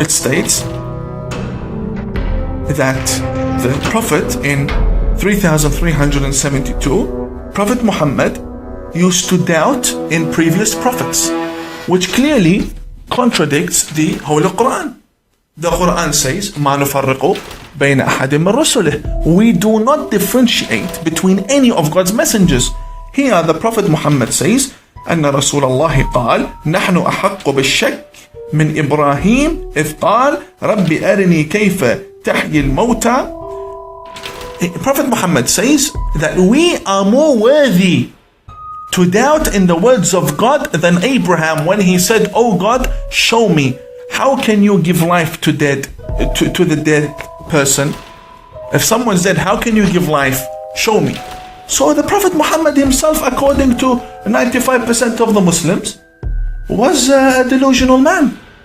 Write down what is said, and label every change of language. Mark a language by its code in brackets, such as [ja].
[en] It states that the Prophet in 3372, Prophet Muhammad used to doubt in previous prophets, which clearly contradicts the Holy Quran. The Quran says, [ar] مَا نُفَرِّقُ بَيْنَ أَحَدٍ مِّن رُّسُلِهِ. [en] We do not differentiate between any of God's messengers. Here the Prophet Muhammad says, [ar] أن رسول الله قال نحن أحق بالشك من إبراهيم إذ قال رب أرني كيف تحيي الموتى. [en] Prophet Muhammad says that we are more worthy to doubt in the words of God than Abraham when he said, Oh God, show me, how can you give life to the dead person? If someone's dead, how can you give life? Show me. So the Prophet Muhammad himself, according to 95% of the Muslims, was a delusional man.